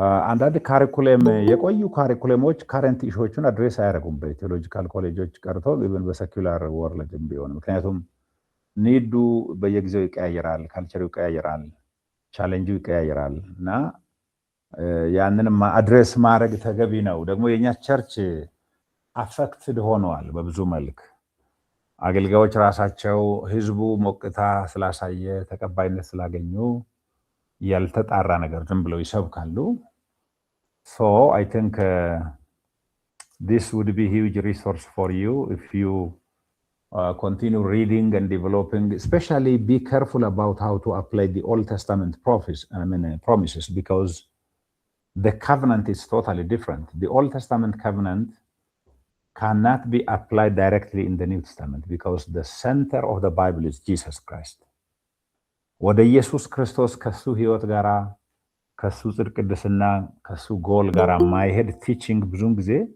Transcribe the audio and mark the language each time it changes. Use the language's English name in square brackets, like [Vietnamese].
[Amharic] አንዳንድ ካሪኩለም የቆዩ ካሪኩለሞች ካረንት ኢሹዎችን አድሬስ አያደርጉም በቴዎሎጂካል ኮሌጆች ቀርቶ ኢቭን በሰኩላር ወርልድም ቢሆን። ምክንያቱም ኒዱ በየጊዜው ይቀያየራል፣ ካልቸሩ ይቀያየራል፣ ቻሌንጁ ይቀያየራል እና ያንንም አድሬስ ማድረግ ተገቢ ነው። ደግሞ የኛ ቸርች አፌክትድ ሆኗል በብዙ መልክ አገልጋዮች ራሳቸው ህዝቡ ሞቅታ ስላሳየ ተቀባይነት ስላገኙ ያልተጣራ ነገር ዝም ብለው ይሰብካሉ። [English] So I think this would be a huge resource for you if you continue reading and developing. Especially be careful about how to apply the Old Testament promises, because the covenant is totally different. The Old Testament covenant cannot be applied directly in the New Testament because the center of the Bible is Jesus Christ. [Amharic] ወደ ኢየሱስ ክርስቶስ ከሱ ህይወት ጋራ ከሱ ጽድቅ ቅድስና ከሱ ጎል ጋራ ማይሄድ ቲቺንግ ብዙን ጊዜ